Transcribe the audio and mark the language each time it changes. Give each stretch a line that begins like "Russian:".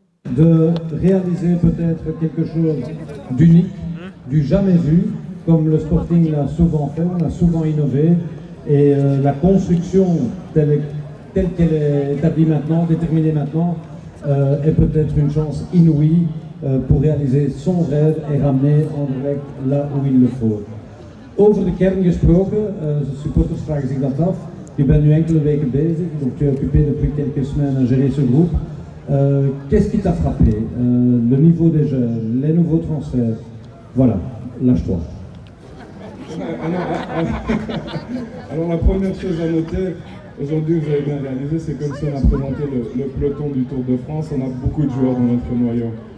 French: De réaliser peut-être quelque chose d'unique, du jamais vu, comme le Sporting l'a souvent fait, on a souvent innové, et la construction telle qu'elle est établie maintenant, déterminée maintenant, est peut-être une chance inouïe pour réaliser son rêve et ramener Anderlecht là où il le faut.
Dutch: Over de kern gesproken, de supporters vragen zich dat af. Je bent nu enkele weken bezig,
French: donc tu es occupé depuis quelques semaines à gérer ce groupe. Qu'est-ce qui t'a frappé? Le niveau des jeunes, les nouveaux transferts. Voilà, lâche-toi. Alors la première chose à noter, aujourd'hui vous avez bien réalisé, c'est comme si on a présenté le peloton du Tour de France, on a beaucoup de joueurs dans notre noyau.